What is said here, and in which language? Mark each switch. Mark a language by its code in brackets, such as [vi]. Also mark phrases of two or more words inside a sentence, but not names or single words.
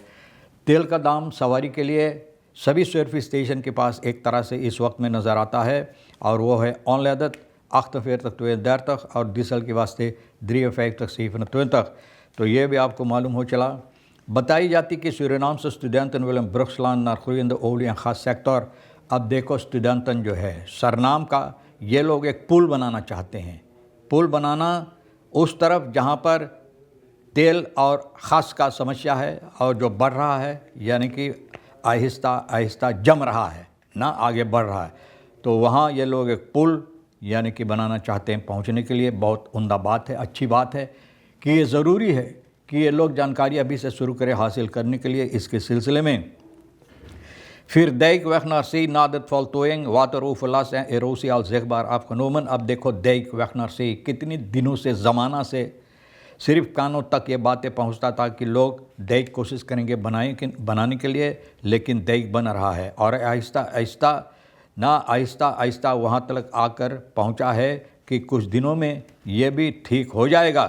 [hns] तेल का दाम सवारी के लिए सभी सर्विस स्टेशन के पास एक तरह से इस वक्त में नज़र आता है, और वो है ऑनलेदत 48,32 और डीजल के वास्ते 53,27. तो ये भी आपको मालूम हो चला। बताई जाती कि सूरीनाम से [nl] studenten willen brug slaan naar groeiende olie en gas सेक्टर। [hns] अब देखो, स्टूडेंटन जो है सरनाम का, ये लोग एक पुल बनाना चाहते हैं। पुल बनाना उस तरफ जहाँ पर तेल और ख़ास का समस्या है और जो बढ़ रहा है, यानी कि आहिस्ता आहिस्ता जम रहा है ना, आगे बढ़ रहा है, तो वहाँ ये लोग एक पुल यानी कि बनाना चाहते हैं पहुँचने के लिए। बहुत उम्दा बात है, अच्छी बात है कि ये ज़रूरी है कि ये लोग जानकारी अभी से शुरू करें हासिल करने के लिए इसके सिलसिले में। [nl] फिर Dijk weg naar zee na de voltooiing wateroverlast en erosie al zichtbaar afgenomen। [hns] अब देखो, [nl] Dijk weg naar zee, [hns] कितनी दिनों से, ज़माना से सिर्फ कानों तक ये बातें पहुंचता था कि लोग Dijk कोशिश करेंगे बनाने के लिए, लेकिन Dijk बन रहा है और आहिस्ता आहिस्ता वहाँ तक आकर पहुँचा है कि कुछ दिनों में ये भी ठीक हो जाएगा।